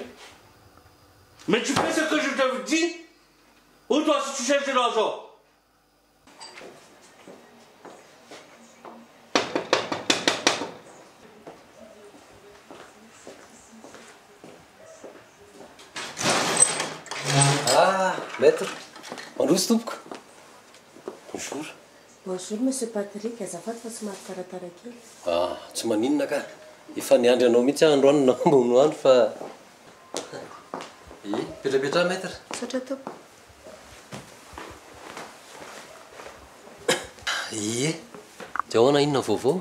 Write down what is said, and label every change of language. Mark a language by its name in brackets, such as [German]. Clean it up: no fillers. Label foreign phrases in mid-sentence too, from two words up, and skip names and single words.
[French] Mais tu fais ce que je te dis? Ou toi, si tu cherches de l'argent? Ah, maître. [Malagasy] Mandroso tompoko. Bonjour. [French] Bonjour, monsieur [Malagasy] Patrick. Azafady fa somary taratara kely. Ah, tsy maninona ka. Efa niandry anao mihitsy androany na ambony andro fa... petrapetra maître. Saotra tompoko. Dia ahoana inona vaovao?